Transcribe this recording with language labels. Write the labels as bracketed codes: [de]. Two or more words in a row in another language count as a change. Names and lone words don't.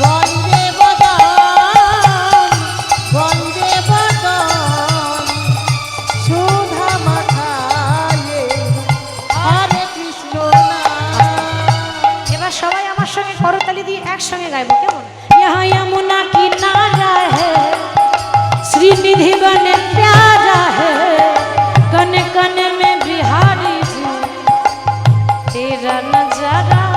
[bn] বন্দে বদন, বন্দে বদন, সুধা মাখায়ে হরে কৃষ্ণ নাম। এবার সবাই আমার সঙ্গে করতালি দিয়ে একসঙ্গে গাইবো, কেমন? [hi] यहाँ यमुना किनारा है, श्रीनिधि बने प्यारा है, कन कन में बिहारी जी, तेरा नजारा